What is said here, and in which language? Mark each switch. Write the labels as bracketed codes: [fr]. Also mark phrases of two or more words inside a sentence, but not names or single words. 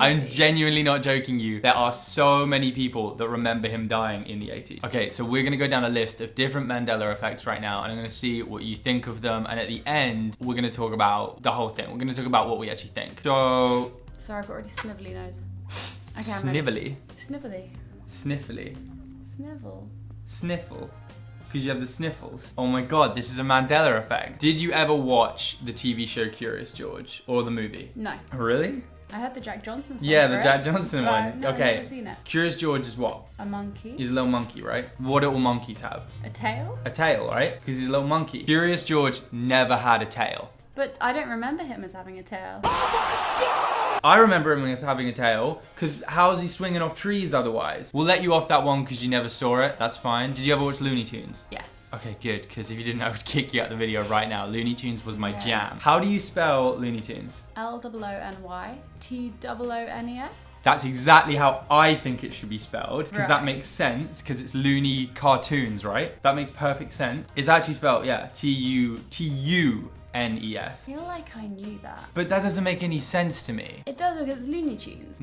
[en] I'm genuinely not joking you. There are so many people that remember him dying in the 80s. Okay, so we're gonna go down a list of different Mandela effects right now and I'm gonna see what you think of them, and at the end, we're gonna talk about the whole thing. We're gonna talk about what we actually think. So... Sorry, I've got really snivelly nose. Okay, Snivelly? Snivelly. Sniffly. Snivel. Sniffle. Because you have the sniffles. Oh my god, this is a Mandela effect. Did you ever watch the TV show Curious George or the movie? No. Really? I heard the Jack Johnson song. Yeah, the Jack Johnson one. No, okay. I've never seen it. Curious George is what? A monkey. He's a little monkey, right? What do all monkeys have? A tail? A tail, right? Because he's a little monkey. Curious George never had a tail. But I don't remember him as having a tail. I remember him as having a tail, because how is he swinging off trees otherwise? We'll let you off that one because you never saw it. That's fine. Did you ever watch Looney Tunes? Yes. Okay, good, because if you didn't, I would kick you out the video right now. Looney Tunes was my jam. How do you spell Looney Tunes? L-O-O-N-Y T-O-O-N-E-S. That's exactly how I think it should be spelled, because that makes sense, because it's Looney Cartoons, right? That makes perfect sense. It's actually spelled, yeah, T-U-N-E-S. I feel like I knew that. But that doesn't make any sense to me. It does because it's Looney Tunes.